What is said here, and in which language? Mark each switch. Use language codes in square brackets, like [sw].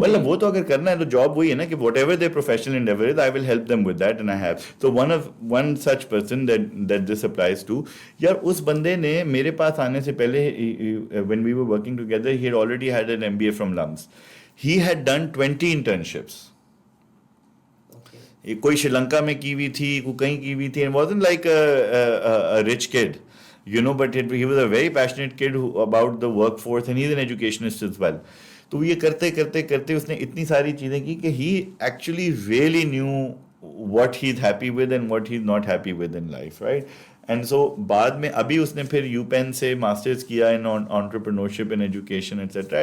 [en] Well, [ur] وہ تو اگر کرنا ہے تو جاب وہی ہے نا کہ [en] whatever their professional endeavor is, I will help them with that, and I have. So one such person that this applies to, [ur] یار اس بندے نے میرے پاس آنے سے پہلے [en] when we were working together, he had already had an MBA from LUMS. He had done 20 internships. [ur] کوئی شری لنکا میں کی ہوئی تھی, کوئی کہیں کی ہوئی تھی. [en] It wasn't like a rich kid, but he was a very passionate kid about the workforce, and he's an educationist as well. [ur] تو یہ کرتے کرتے کرتے اس نے اتنی ساری چیزیں کی کہ [en] he actually really knew what he's happy with and what he's not happy with in life, right? And so [ur] بعد میں ابھی اس نے پھر یو پین سے ماسٹرز کیا [en] in entrepreneurship and education etc.